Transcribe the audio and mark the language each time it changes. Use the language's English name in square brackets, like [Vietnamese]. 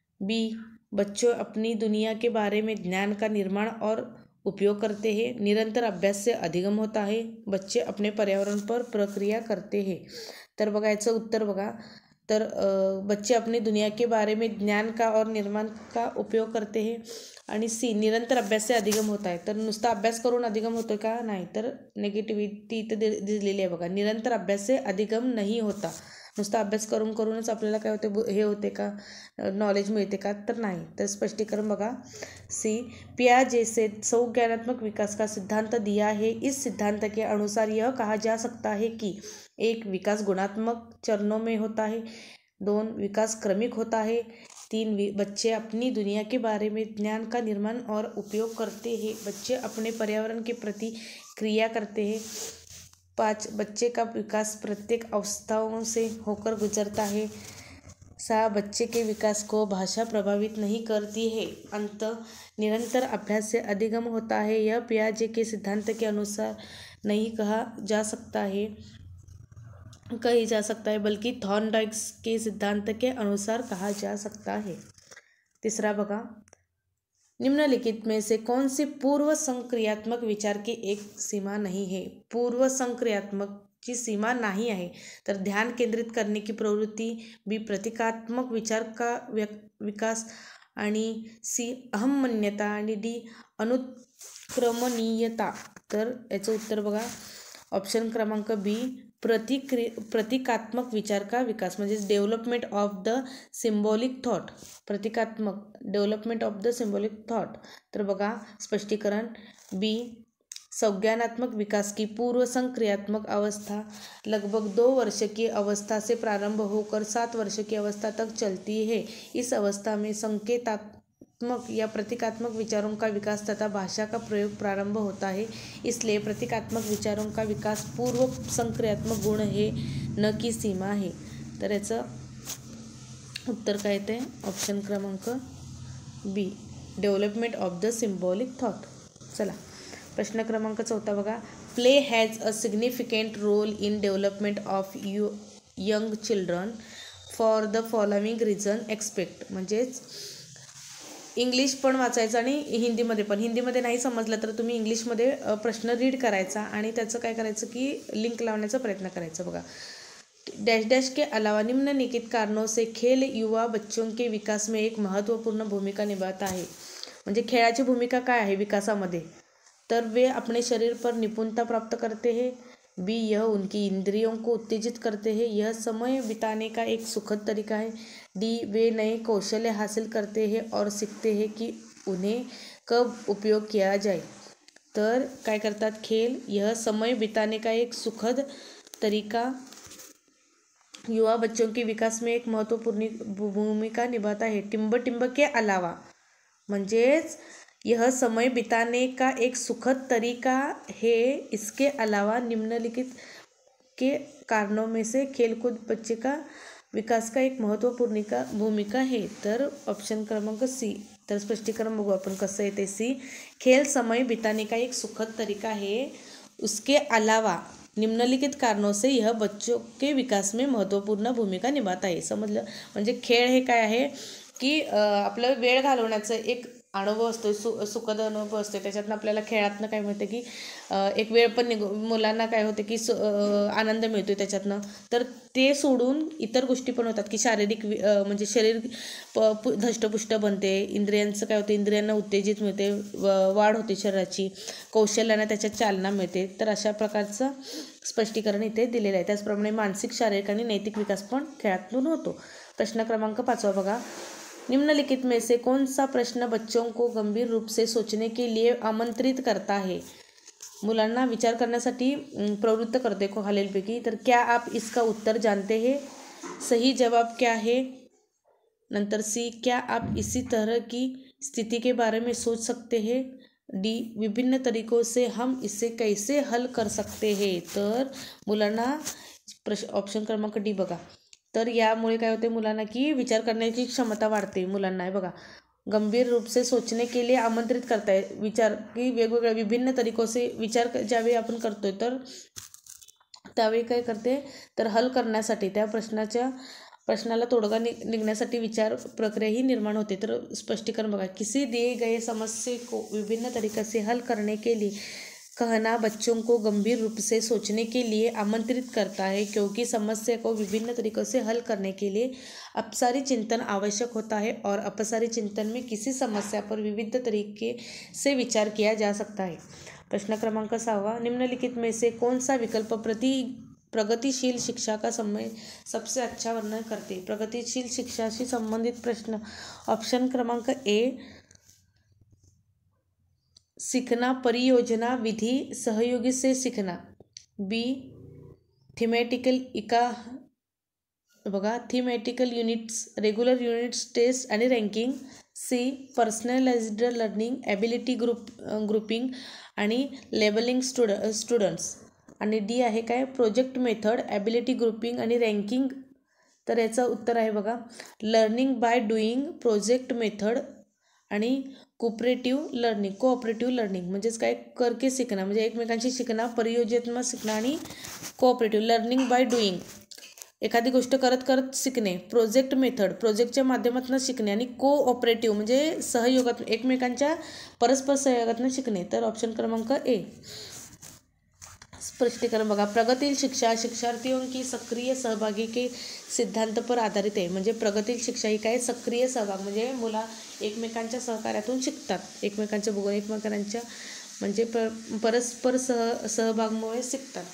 [Hindi] B बच्चों अपनी दुनिया के बारे में ज्ञान का निर्माण और उपयोग करते हैं। निरंतर अभ्यास से अधिगम होता है। बच्चे अपने पर्यावरण पर प्रक्रिया करते हैं। [Marathi] तर बघायचं उत्तर बघा, तर [Hindi] बच्चे अपनी दुनिया के बारे में ज्ञान का और निर्माण का उपयोग करते हैं। आणि सी निरंतर अभ्यास से अधिगम होता है। [Marathi] तर नुसता अभ्यास करून अधिगम होतो का, नाही। तर नेगेटिव्हिटी इथं दिलेली आहे बघा, [Hindi] निरंतर अभ्यास से अधिगम नहीं होता। [Marathi] नुसता अभ्यास करूनच आपल्याला काय होते, हे होते का, नॉलेज मिळते का, तर नाही। तर स्पष्टीकरण बघा, [Hindi] सी पियाजे से संज्ञानात्मक विकास का सिद्धांत दिया है। इस सिद्धांत के अनुसार यह कहा जा सकता है कि 1 विकास गुणात्मक चरणों में होता है। 2 विकास क्रमिक होता है। 3 बच्चे अपनी दुनिया के बारे में ज्ञान का निर्माण और उपयोग करते हैं। बच्चे अपने पर्यावरण के प्रति क्रिया करते हैं। 5 बच्चे का विकास प्रत्येक अवस्थाओं से होकर गुजरता है। 6 बच्चे के विकास को भाषा प्रभावित नहीं करती है। अंत निरंतर अभ्यास से अधिगम होता है। यह पियाजे के सिद्धांत के अनुसार नहीं कही जा सकता है, बल्कि थॉर्नडाइक के सिद्धांत के अनुसार कहा जा सकता है। तीसरा बघा, निम्नलिखित में से कौन सी पूर्व संक्रियात्मक विचार की एक सीमा नहीं है। [Marathi] पूर्व संक्रियात्मक ची सीमा नाही आहे। [Hindi] तर ध्यान केंद्रित करने की प्रवृत्ती, बी प्रतीकात्मक विचार का विकास, आणि सी अहमन्यता, आणि डी अनुक्रमणीयता। [Marathi] तर याचं उत्तर बघा, ऑप्शन क्रमांक बी [Hindi] प्रतीकात्मक विचार का विकास, [Marathi] म्हणजे [English] Development of the symbolic thought. [Hindi] प्रतीकात्मक [English] Development of the symbolic thought. [Marathi] तर बघा स्पष्टीकरण, [Hindi] बी संज्ञानात्मक विकास की पूर्व संक्रियात्मक अवस्था लगभग 2 वर्ष की अवस्था से प्रारंभ होकर 7 वर्ष की अवस्था तक चलती है। इस अवस्था में संकेतात्मक या प्रतीकात्मक विचारों का विकास तथा भाषा का प्रयोग प्रारंभ होता है। इसलिए प्रतीकात्मक विचारों का विकास पूर्व संक्रियात्मक गुण है, न की सीमा है। [Marathi] तर याचं उत्तर काय येते, ऑप्शन क्रमांक बी [English] Development of the symbolic thought. [Marathi] चला प्रश्न क्रमांक 4 बघा, [English] Play has a significant role in development of young children for the following reason expect. म्हणजेच [Marathi] इंग्लिश पण वाचायचं आणि हिंदीमध्ये पण. हिंदीमध्ये नाही समजलं तर तुम्ही इंग्लिशमध्ये प्रश्न रीड करायचा आणि त्याचं काय करायचं की लिंक लावण्याचा प्रयत्न करायचा. [Hindi] बघा, डैश डैश के अलावा निम्नलिखित कारणों से खेल युवा बच्चों के विकास में एक महत्त्वपूर्ण भूमिका निभाता है. [Marathi] म्हणजे खेळाची भूमिका काय आहे विकासामध्ये, तर [Hindi] वे अपने शरीर पर निपुणता प्राप्त करते हैं. बी, यह उनकी इंद्रियों को उत्तेजित करते हैं. यह समय बिताने का एक सुखद तरीका है. डी, वे नए कौशल्य हासिल करते हैं और सीखते हैं कि उन्हें कब उपयोग किया जाए. [Marathi] तर काय करतात, [Hindi] खेल यह समय बिताने का एक सुखद तरीका युवा बच्चों के विकास में एक महत्वपूर्ण भूमिका निभाता है. [Marathi] टिंब टिंब [Hindi] के अलावा म्हणजेच यह समय बिताने का एक सुखद तरीका है. इसके अलावा निम्नलिखित के कारणों में से खेलकूद बच्चे का विकास का एक महत्वपूर्ण भूमिका है. [Marathi] तर ऑप्शन क्रमांक सी. तर स्पष्टीकरण बघू आपण कसं येते. [Hindi] सी, खेल समय बिताने का एक सुखद तरीका है. उसके अलावा निम्नलिखित कारणों से यह बच्चों के विकास में महत्त्वपूर्ण भूमिका निभाता है. [Marathi] समजलं. म्हणजे खेळ हे काय आहे की आपलं वेळ घालवण्याचं एक अनुभव असतो, सुखद अनुभव असतो. त्याच्यातनं आपल्याला खेळातनं काय मिळतं की एक वेळ पण मुलांना काय होतं की आनंद मिळतो त्याच्यातनं. तर ते सोडून इतर गोष्टी पण होतात की शारीरिक म्हणजे शरीर धष्टपुष्ट बनते. इंद्रियांचं काय होतं, इंद्रियांना उत्तेजित मिळते, वाढ होते शरीराची, कौशल्याने त्याच्यात चालना मिळते. तर अशा प्रकारचं स्पष्टीकरण इथे दिलेलं आहे. त्याचप्रमाणे मानसिक, शारीरिक आणि नैतिक विकास पण खेळातून होतो. [Hindi] प्रश्न क्रमांक 5 बघा, निम्नलिखित में से कौन सा प्रश्न बच्चों को गंभीर रूप से सोचने के लिए आमंत्रित करता है. [Marathi] मुलांना विचार करण्यासाठी प्रवृत्त करते खालीलपैकी. [Hindi] तर क्या आप इसका उत्तर जानते हैं. सही जवाब क्या है. नंतर सी, क्या आप इसी तरह की स्थिति के बारे में सोच सकते हैं. डी, विभिन्न तरीकों से हम इसे कैसे हल कर सकते हैं. [Marathi] तर मुलांना ऑप्शन क्रमांक डी बघा. तर यामुळे काय होते मुलांना की विचार करण्याची क्षमता वाढते मुलांना. आहे बघा, [Hindi] गंभीर रूप से सोचने के लिए आमंत्रित करताय. [Marathi] विचार की वेगवेगळ्या [Hindi] विभिन्न तरीकों से [Marathi] विचार ज्यावेळी आपण करतोय तर त्यावेळी काय करते, तर हल करण्यासाठी त्या प्रश्नाला तोडगा निघण्यासाठी विचार प्रक्रिया ही निर्माण होते. तर स्पष्टीकरण बघा, [Hindi] किसी दिए गए समस्या को विभिन्न तरीके से हल करने के लिए कहना बच्चों को गंभीर रूप से सोचने के लिए आमंत्रित करता है, क्योंकि समस्या को विभिन्न तरीकों से हल करने के लिए अपसारी चिंतन आवश्यक होता है और अपसारी चिंतन में किसी समस्या पर विविध तरीके से विचार किया जा सकता है. [Marathi] प्रश्न क्रमांक 6, [Hindi] निम्नलिखित में से कौन सा विकल्प प्रगतिशील शिक्षा का समय सबसे अच्छा वर्णन करते. [Marathi] प्रगतिशील शिक्षाशी संबंधित प्रश्न. ऑप्शन क्रमांक ए, [Hindi] सीखना परियोजना विधि सहयोगी से सीखना. [English] B, thematical units, regular units, test आणि ranking. C, personalised learning, ability grouping आणि labelling students. [Marathi] आणि डी आहे काय, प्रोजेक्ट मेथड, ॲबिलिटी ग्रुपिंग आणि रँकिंग. तर याचं उत्तर आहे बघा, [English] learning by doing, [Marathi] project method आणि कोऑपरेटिव्ह लर्निंग. म्हणजेच काय, करके शिकणं म्हणजे एकमेकांशी शिकणं, परियोजनात्मक शिकणं आणि कोऑपरेटिव्ह लर्निंग बाय डुईंग, एखादी गोष्ट करत करत शिकणे. प्रोजेक्ट मेथड, प्रोजेक्टच्या माध्यमातून शिकणे आणि कोऑपरेटिव्ह म्हणजे सहयोगात, एकमेकांच्या परस्पर सहयोगातून शिकणे. तर ऑप्शन क्रमांक ए. स्पष्टीकरण बघा, [Hindi] प्रगतिशील शिक्षा शिक्षार्थियों की सक्रिय सहभागी के सिद्धांत पर आधारित आहे. [Marathi] म्हणजे प्रगतिशील शिक्षा ही काय, सक्रिय सहभाग म्हणजे मुला एकमेकांच्या सहकार्यातून शिकतात, एकमेकांच्या बघून एकमेकांच्या म्हणजे परस्पर सहभागमुळे शिकतात.